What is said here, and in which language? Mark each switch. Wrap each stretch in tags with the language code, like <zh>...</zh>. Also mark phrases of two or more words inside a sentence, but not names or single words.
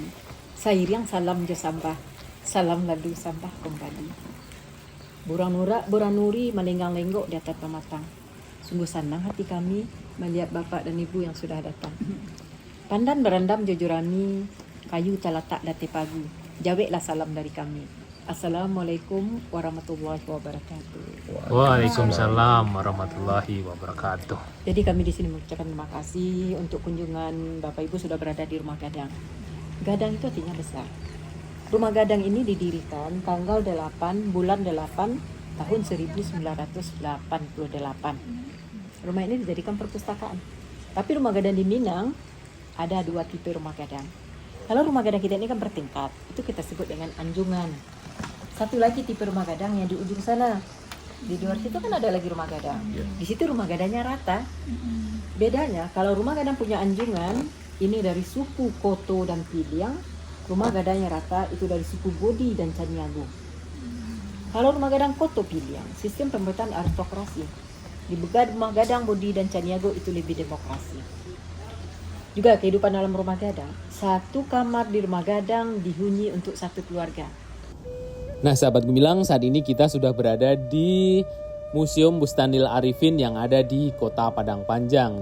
<min>Sayur yang salam jo sambah, salam lalu sambah kembali.</min> <id>Buranuri melenggang lenggok di atas pematang. Sungguh senang hati kami melihat bapak dan ibu yang sudah datang.</id> <min>Pandan berendam jo jurami, kayu talatak dati pagu. Jaweklah salam dari kami.</min> <ar>السلام عليكم ورحمة الله وبركاته. وعليكم السلام ورحمة الله وبركاته.</ar> <id>Jadi kami di sini mengucapkan terima kasih untuk kunjungan Bapak Ibu sudah berada di Rumah Gadang. Gadang itu artinya besar. Rumah Gadang ini didirikan tanggal 8 bulan 8 tahun 1988. Rumah ini dijadikan perpustakaan. Tapi Rumah Gadang di Minang ada 2 tipe Rumah Gadang. Kalau Rumah Gadang kita ini kan bertingkat, itu kita sebut dengan anjungan. Satu lagi tipe Rumah Gadang yang di ujung sana. Di luar situ kan ada lagi Rumah Gadang. Di situ Rumah Gadangnya rata. Bedanya kalau Rumah Gadang punya anjungan, ini dari suku Koto dan Piliang. Rumah Gadangnya rata itu dari suku Bodi dan Caniago. Kalau Rumah Gadang Koto Piliang, sistem pemerintahan aristokrasi. Di Rumah Gadang Bodi dan Caniago itu lebih demokrasi. Juga kehidupan dalam Rumah Gadang. Satu kamar di Rumah Gadang dihuni untuk satu keluarga. Nah, sahabat Gemilang, saat ini kita sudah berada di Museum Bustanil Arifin yang ada di Kota Padang Panjang.</id>